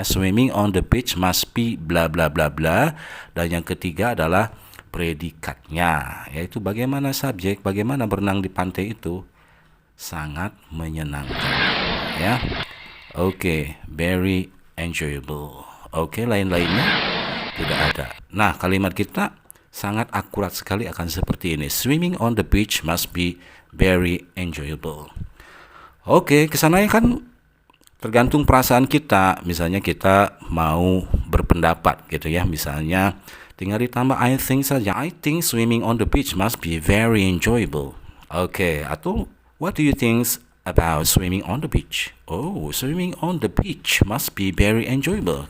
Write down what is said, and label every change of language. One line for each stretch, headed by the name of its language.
English: Swimming on the beach must be
Indonesian: bla bla bla bla. Dan yang ketiga adalah predikatnya, yaitu bagaimana subjek, bagaimana berenang di pantai itu sangat menyenangkan ya. Oke,
English: very enjoyable.
Indonesian: Oke, lain-lainnya tidak ada. Nah, kalimat kita sangat akurat sekali akan seperti ini.
English: Swimming on the beach must be very enjoyable.
Indonesian: Oke, kesananya kan tergantung perasaan kita. Misalnya kita mau berpendapat gitu ya. Misalnya tinggal ditambah I think saja.
English: I think swimming on the beach must be very enjoyable. Oke, atau what do you think about swimming on the beach? Oh, swimming on the beach must be very enjoyable.